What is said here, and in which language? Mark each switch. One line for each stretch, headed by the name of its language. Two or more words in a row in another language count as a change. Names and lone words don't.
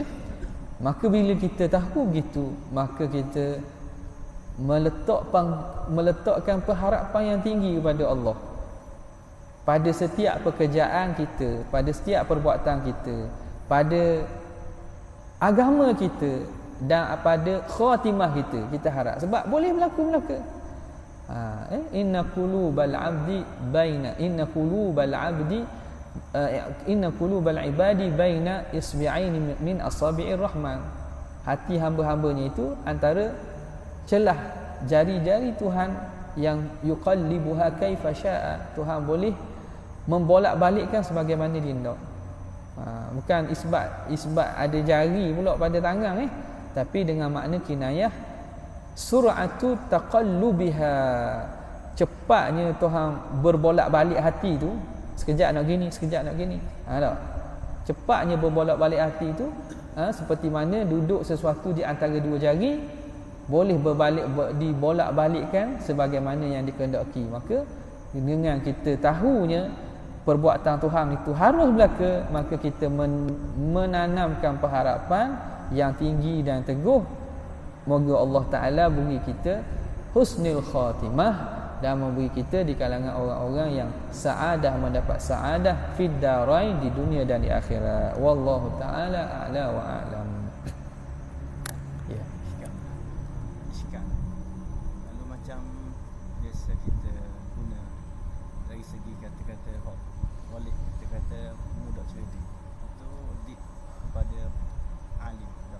Malay: Maka bila kita tahu begitu, maka kita meletakkan pengharapan yang tinggi kepada Allah pada setiap pekerjaan kita, pada setiap perbuatan kita, pada agama kita dan pada khatimah kita. Kita harap, sebab boleh berlaku.
Arabic: إن قلوب العباد بين إصبعين من أصابع الرحمن.
Malay: Hati hamba-hambanya itu antara celah jari-jari Tuhan yang
Arabic: يقلبها كيف يشاء.
Malay: Tuhan boleh membolak-balikkan sebagaimana dia nak. Bukan isbat ada jari pula pada tangan tapi dengan makna kinayah
Arabic: سرعة تقلبها,
Malay: cepatnya Tuhan berbolak-balik hati tu, sekejap nak gini, sekejap nak gini. Tak? Cepatnya berbolak-balik hati tu seperti mana duduk sesuatu di antara dua jari boleh dibolak-balikkan sebagaimana yang dikehendaki. Maka dengan kita tahunya perbuatan Tuhan itu harus berlaku, maka kita menanamkan pengharapan yang tinggi dan teguh. Moga Allah Ta'ala beri kita
Arabic: حسن الخاتمة
Malay: dan memberi kita di kalangan orang-orang yang sa'adah, mendapat
Arabic: سعادة في الدارين,
Malay: di dunia dan di akhirat.
Arabic: والله تعالى أعلى وأعلم.
Malay: Ya, sikap. Lalu macam biasa kita guna dari segi kata-kata walik, kata-kata mudah cerdik itu kepada alim dah.